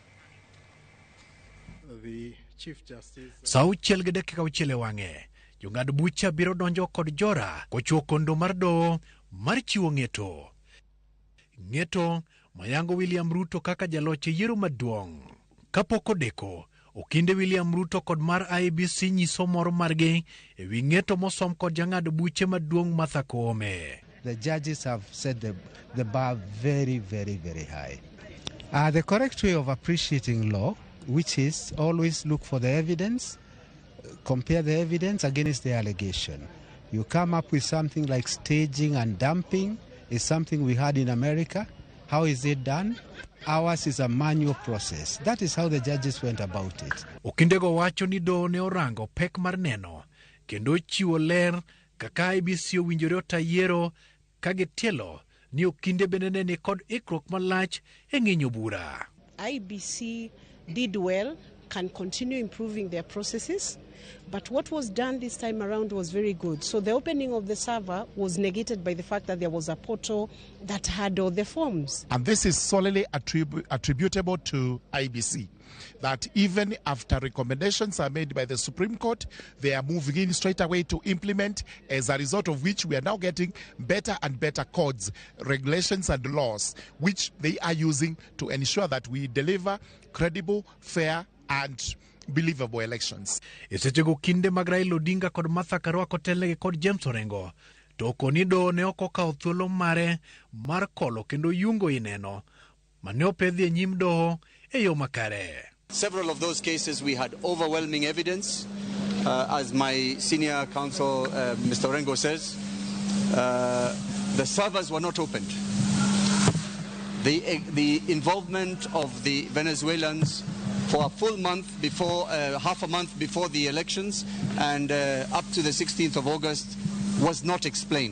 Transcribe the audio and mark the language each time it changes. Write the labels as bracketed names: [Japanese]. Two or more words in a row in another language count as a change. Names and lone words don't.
[Luo (Kenya and Tanzania)] Sa 6:06 wang'e, jong'ad bucha biro donjo kod jora kochuo kondo mar doho mar chiwo ng'eto. Ng'eto mayango William Ruto kaka jaloch e yiero maduong'. Kapok odeko, okinde William Ruto kod mar IEBC nyiso moro margi e wi ng'eto mosom kod jang'ad buche maduong' Martha Koome. [English] The judges have set the bar very, very, very high. The correct way of appreciating law, which is always look for the evidence, compare the evidence against the allegation. You come up with something like staging and dumping is something we had in America. How is it done? Ours is a manual process. That is how the judges went about it. [Luo (Kenya and Tanzania)] Okindego wacho ni doho ne orango pek mar neno kendo chiwo ler kaka IEBC owinjore ota yiero ka gitielo ni okinde bende ne kod ikruok malach e ng'inyo bura. [English] IEBC did well can continue improving their processes. But what was done this time around was very good. So the opening of the server was negated by the fact that there was a portal that had all the forms. And this is solely attributable to IBC. That even after recommendations are made by the Supreme Court, they are moving in straight away to implement, as a result of which we are now getting better and better codes, regulations and laws, which they are using to ensure that we deliver credible, fair and believable elections. [Luo (Kenya and Tanzania)] Isechego kinde mag Raila Odinga kod Martha Karua kotelnegi kod James Orengo, to konido ne okokao thuolo mare mar kolo kendo yungo ineno mane opedhi e nyim doho e yo makare. [English] Several of those cases we had overwhelming evidence, as my senior counsel Mr. Orengo says. The servers were not opened. The involvement of the Venezuelans for a full month before, half a month before the elections and up to the 16th of August was not explained.